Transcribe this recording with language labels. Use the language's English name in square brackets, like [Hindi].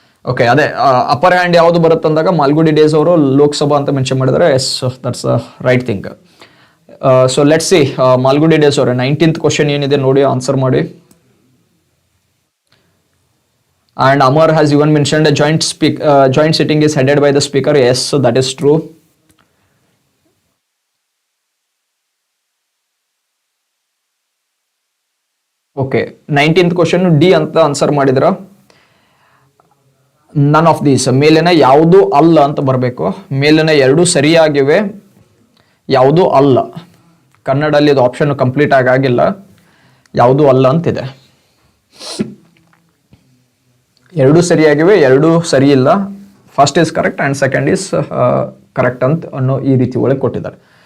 [Kannada] Okay, ಅದೇ upper hand ಯಾವುದು ಬರುತ್ತೆ ಅಂದಾಗ ಮಾಲ್ಗುಡಿ ಡೇಸ್ ಅವರು ಲೋಕಸಭಾ ಅಂತ ಮೆನ್ಷನ್ ಮಾಡಿದರೆ, [English] Yes, that's right thing. [Kannada] So let's see, Malgudi days ಅವರೇ 19th ಕ್ವಶನ್ ಏನಿದೆ ನೋಡಿ, ಆನ್ಸರ್ ಮಾಡಿ. [English] And Amar has even mentioned a joint sitting is headed by the speaker. Yes, so that is true. [Kannada] Okay, 19th question D ಅಂತ answer ಮಾಡಿದ್ರ. None of these, ಮೇಲಿನ ಯಾವುದು ಅಲ್ಲ ಅಂತ ಬರಬೇಕು. ಮೇಲಿನ ಎರಡು ಸರಿಯಾಗಿವೆ, ಯಾವುದು ಅಲ್ಲ. ಕನ್ನಡಲ್ಲಿ ಇದು ಆಪ್ಷನ್ ಕಂಪ್ಲೀಟ್ ಆಗಿಲ್ಲ, ಯಾವುದು ಅಲ್ಲ ಅಂತಿದೆ. ಎರಡು ಸರಿಯಾಗಿವೆ, ಎರಡು ಸರಿ ಇಲ್ಲ. [English] first is correct and second is correct [Kannada] ಅಂತ ಅನ್ನೋ ಈ ರೀತಿ ಒಳಗೆ ಕೊಟ್ಟಿದ್ದಾರೆ.